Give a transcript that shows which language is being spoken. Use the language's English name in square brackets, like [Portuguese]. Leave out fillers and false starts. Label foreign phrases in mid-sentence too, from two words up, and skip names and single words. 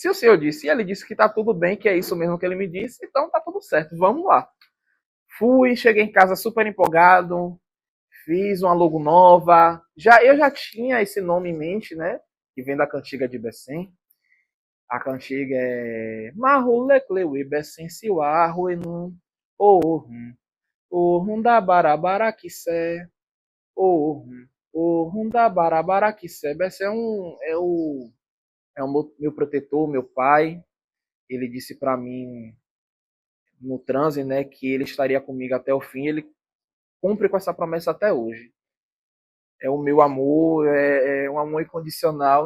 [Portuguese] Se o senhor disse, e ele disse que tá tudo bem, que é isso mesmo que ele me disse, então tá tudo certo. Vamos lá. Fui, cheguei em casa super empolgado, fiz uma logo nova. Eu já tinha esse nome em mente, né? Que vem da cantiga de Bessem. A cantiga é [Yoruba] Mahulecleuê Bessem Siuarro Enum Ohum Ohum da Barabaraquissé Ohum Ohum da Barabaraquissé. [Portuguese] Bessem é o meu protetor, meu pai. Ele disse para mim no transe, né, que ele estaria comigo até o fim. Ele cumpre com essa promessa até hoje. É o meu amor, é um amor incondicional.